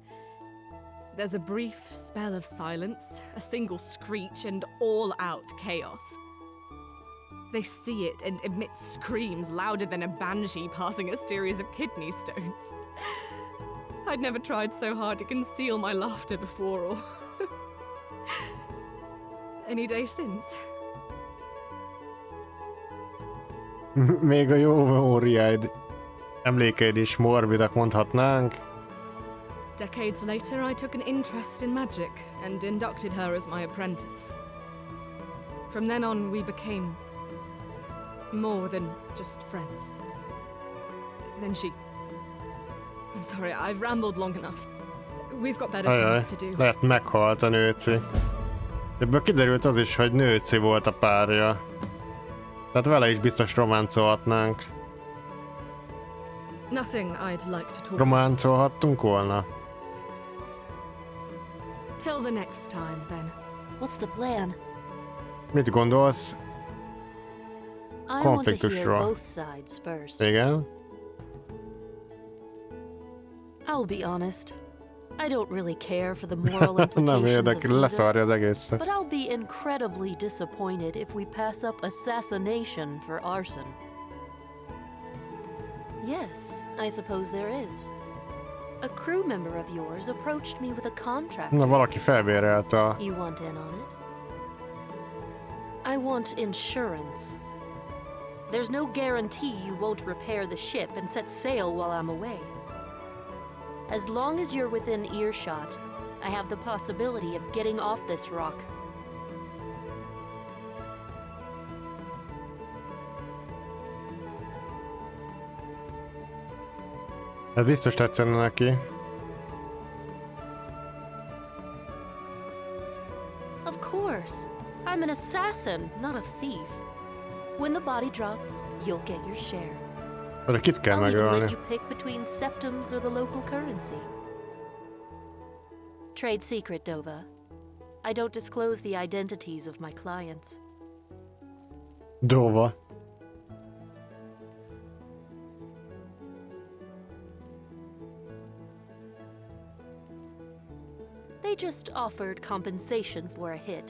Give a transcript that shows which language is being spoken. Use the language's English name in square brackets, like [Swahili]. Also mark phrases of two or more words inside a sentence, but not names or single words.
[English] There's a brief spell of silence, a single screech, and all-out chaos. They see it and emit screams louder than a banshee passing a series of kidney stones. I'd never tried so hard to conceal my laughter before or any day since. [Hungarian] Még a jó memóriáid, emlékeid is morbidak mondhatnánk. [English] Decades later, I took an interest in magic and inducted her as my apprentice. From then on, we became more than just friends. Then she... I'm sorry, I've rambled long enough. We've got better [Hungarian] Ajaj, [English] things to do. [Hungarian] lehet meghalt a nőci. Ebből kiderült az is, hogy nőci volt a párja. Tehát vele is biztos románcolhatnánk. [English] Nothing I'd like to talk about. [Hungarian] Románcolhattunk volna? [English] Till the next time, then. What's the plan? [Hungarian] Mit gondolsz? [English] I want to hear [Hungarian] Konfliktusról. [English] both sides first. [Hungarian] Igen? [English] I'll be honest. I don't really care for the moral [Hungarian] Nem [English] implications of [Hungarian] érdekel, [English] either, [Hungarian] leszarja az egészet. [English] but I'll be incredibly disappointed if we pass up assassination for arson. Yes, I suppose there is. A crew member of yours approached me with a contract. [Hungarian] Na, valaki felbérelte a... [English] You want in on it? I want insurance. There's no guarantee you won't repair the ship and set sail while I'm away. As long as you're within earshot, I have the possibility of getting off this rock. [Hungarian] Ez biztos tetszene neki. [English] Of course. I'm an assassin, not a thief. When the body drops, you'll get your share. [Hungarian] De kit kell [English] I'll even let [Hungarian] megölni? [English] you pick between septums or the local currency. Trade secret, Dova. I don't disclose the identities of my clients. Dóva. They just offered compensation for a hit.